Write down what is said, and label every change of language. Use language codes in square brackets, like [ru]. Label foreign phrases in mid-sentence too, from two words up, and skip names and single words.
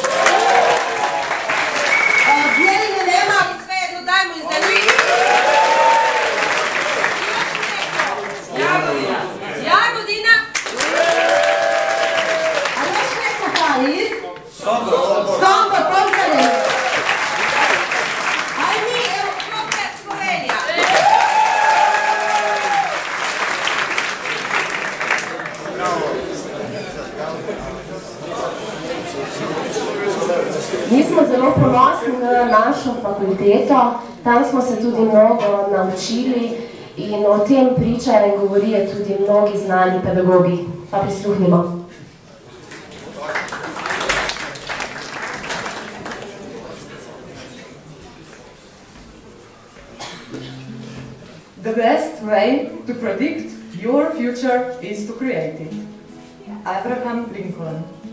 [sr] Bijeline nema. Sve jedno dajmo iza njih. Jagodina. A još neko fali? Sombor, [sl] pozdravljeni. [sr] Ajmi, evo, Skopje, Slovenija. [sl] Mi smo zelo ponosni na našo fakulteto, tam smo se tudi mnogo naučili in o tem pričajo in govorijo tudi mnogi znani pedagogi. Pa prisluhnimo. [en] The best way to predict your future is to create it. Abraham Lincoln.